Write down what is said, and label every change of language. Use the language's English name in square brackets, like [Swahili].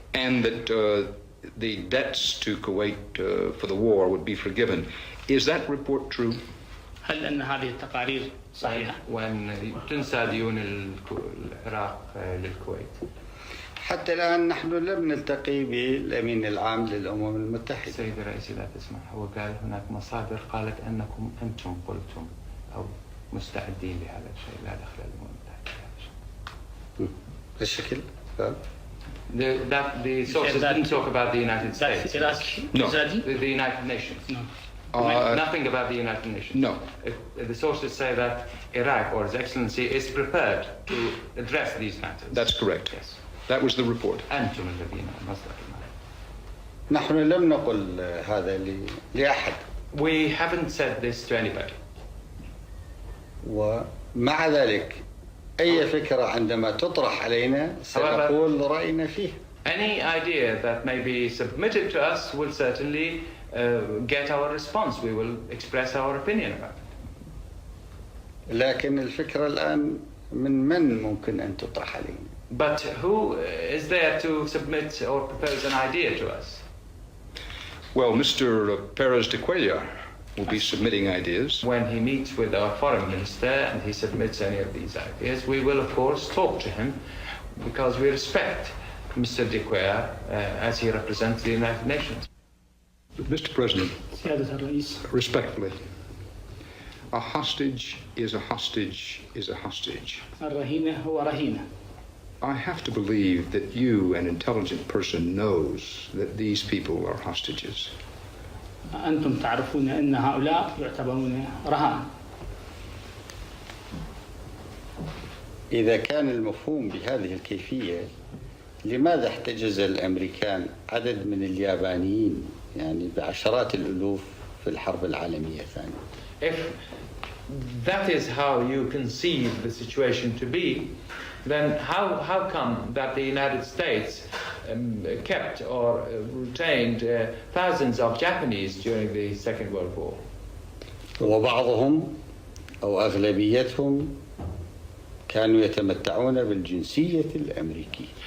[English] and that the debts to Kuwait for the war would be forgiven. Is that report true? [Arabic] هل أن هذه التقارير صحيحة؟ وأن تنسى ديون العراق للكويت. حتى الآن نحن لم نلتقي بالأمين العام للأمم المتحدة. سيد الرئيس لا تسمح، هو قال هناك مصادر قالت أنكم أنتم قلتم أو مستعدين لهذا الشيء، لا دخل للأمم المتحدة. بالشكل؟ [English] The sources didn't talk about the United States. No. The United Nations. No. Nothing about the United Nations. No. The sources say that Iraq, or His Excellency, is prepared to address these matters. That's correct. Yes. That was the report. [Arabic] أنتم الذين مصدر. نحن لم نقل هذا لأحد. [English] We haven't said this to anybody. [Arabic] ومع ذلك أي فكرة عندما تطرح علينا سنقول رأينا فيه. [English] Any idea that may be submitted to us will certainly get our response. We will express our opinion about it. [Arabic] لكن الفكرة الآن من ممكن أن تطرح علينا؟ [English] But who is there to submit or propose an idea to us? Well, Mr. Perez de Cuellar will be submitting ideas. When he meets with our foreign minister and he submits any of these ideas, we will of course talk to him, because we respect Mr. de Cuellar as he represents the United Nations. Mr. President, [Arabic] سيادة الرئيس, [English] respectfully, a hostage is a hostage is a hostage. [Arabic] الرهينة هو رهينة. [English] I have to believe that you, an intelligent person, knows that these people are hostages. [Arabic] أنتم تعرفون أن هؤلاء يعتبرون رهان. إذا كان المفهوم بهذه الكيفية، لماذا احتجز الأمريكان عدد من اليابانيين يعني بعشرات الألوف في الحرب العالمية الثانية؟ [English] If that is how you conceive the situation to be, then how come that the United States kept or retained thousands of Japanese during the Second World War? [Arabic] وبعضهم أو أغلبيتهم كانوا يتمتعون بالجنسية الأمريكية.